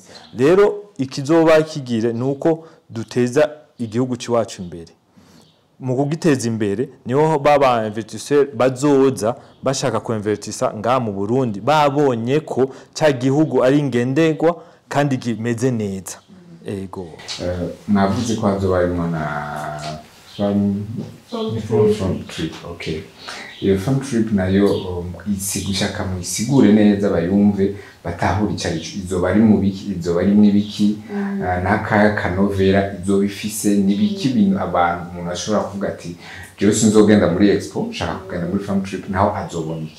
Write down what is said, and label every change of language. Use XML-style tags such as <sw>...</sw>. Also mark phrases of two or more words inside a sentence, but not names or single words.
<rn>rero ikizoba kigire nuko duteza igihugu ciwacu imbere mu kugiteza imbere niho baba investisseur bazoza bashaka ku investisa nga mu Burundi babonye ko cya gihugu ari ngenderwa kandi kimeze neza. Ego navuze ko hazoba harimo na</rn> <en>farm trip.</en> <rn>Okay, iyo</rn> <en>farm trip</en> <rn>nayo gushaka mu isigure neza bayumve batahura icari izoba ari mu biki, izoba ari n'ibiki, n'akaya kanovera izoba ifise n'ibiki, bintu abantu umuntu ashobora kuvuga ati jewe sinzogenda muri expo, nshaka kugenda muri</rn> <en>farm trip,</en> <rn>naho azobona iki?</rn>